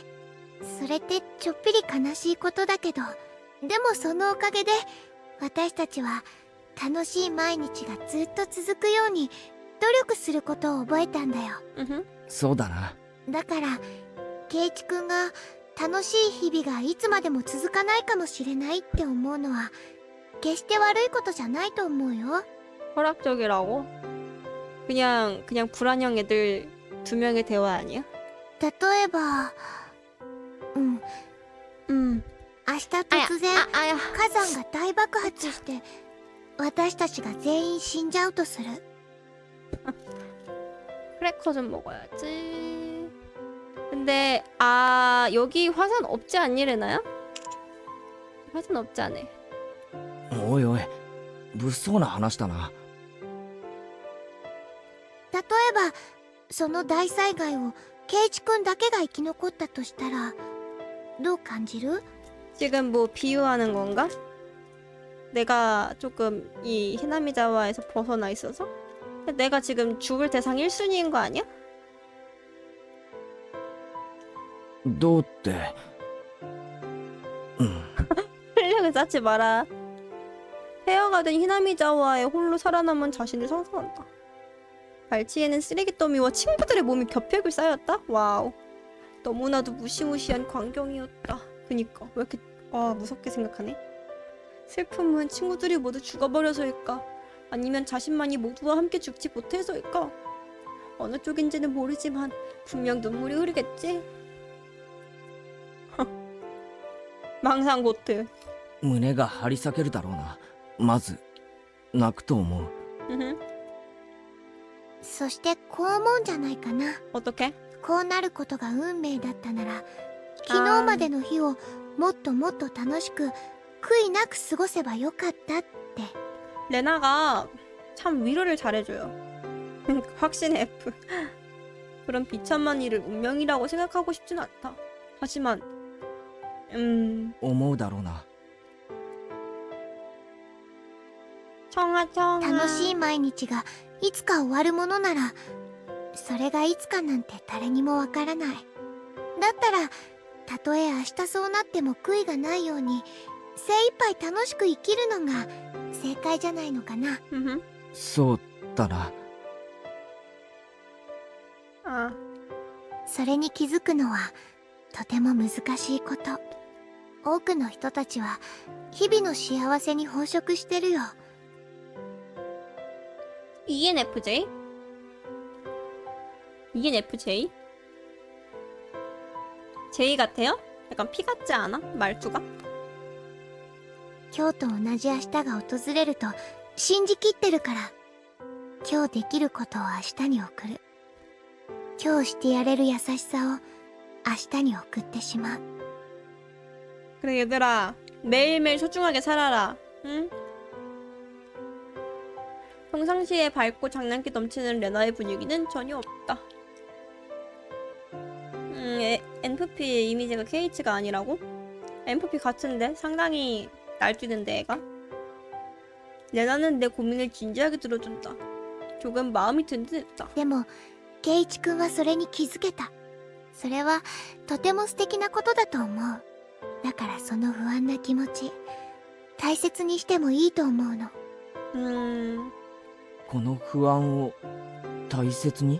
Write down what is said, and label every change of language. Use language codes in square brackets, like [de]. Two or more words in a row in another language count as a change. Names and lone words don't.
[ja] それってちょっぴり悲しいことだけど、でもそのおかげで私たちは楽しい毎日がずっと続くように努力することを覚えたんだよ。 [ko] 으흠. [ja] そうだな。だからケイチくんが楽しい日々がいつまでも続かないかもしれないって思うのは決して悪いことじゃないと思うよ。 [ko] 허락적이라고? 그냥 불안형 애들 두 명의 대화 아니야? [ja] 例えば明日突然 [ko] 아야. [ja] 火山が大爆発して私たちが全員死んじゃうとする。 [ko] 크래커 좀 먹어야지. 근데 여기 화산 없지 않니 레나야? 화산 없지 않아. [ja] おいおい物騒な話だな。例えばその大災害をケイチくんだけが生き残ったとしたらどう感じる？ [ko] 지금 뭐 비유하는 건가? 내가 조금 이 히나미자와에서 벗어나 있어서? 내가 지금 죽을 대상 1순위인 거 아니야? [ja] どうって。 [ko] 활력을 쌓지 마라. 폐허가 된 히나미자와의 홀로 살아남은 자신을 상상한다. 발치에는 쓰레기 더미와 친구들의 몸이 겹겹이 쌓였다? 와우. 너무나도 무시무시한 광경이었다. 그니까 왜 이렇게 무섭게 생각하네? 슬픔은 친구들이 모두 죽어버려서일까? 아니면 자신만이 모두와 함께 죽지 못해서일까? 어느 쪽인지는 모르지만 분명 눈물이 흐르겠지? 망상고트. [ja] 胸が張り裂けるだろうな。まず泣くと思う。そしてこう思うんじゃないかな。 [ko] 어떡해? [ja] こうなることが運命だったなら昨日までの日をもっともっと楽しく悔いなく過ごせばよかったって。 [ko] 레나가 참 위로를 잘해줘요. 확신의 F. 그런 비참한 일을 운명이라고 생각하고 싶진 않다. 하지만 [ja] 思うだろうな。 [ko] 청아 [ja] 楽しい毎日がいつか終わるものならそれがいつかなんて誰にもわからない。だったらたとえ明日そうなっても悔いがないように精一杯楽しく生きるのが正解じゃないのかな。そうだな。 [ko] 아, [ja] それに気づくのはとても難しいこと。多くの人たちは日々の幸せに飽食してるよ。 [ko] ENFJ? ENFJ? J 같아요? 약간 P 같지 않아? 말투가? [ja] 今日と同じ明日が訪れると信じきってるから。今日できることを明日に送る。今日してやれる優しさを明日に送ってしまう。 [ko] 그래 얘들아, 매일매일 소중하게 살아라. 응? 평상시에 밝고 장난기 넘치는 레나의 분위기는 전혀 없다. NFP 이미지가 KH가 아니라고? NFP 같은데? 상당히 날뛰는데 애가? 레나는 내 고민을 진지하게 들어준다. 조금 마음이 든든했다. [ja] でも圭一君はそれに気づけた。それはとても素敵なことだと思う。だからその不安な気持ち大切にしてもいいと思うの。この不安を大切に。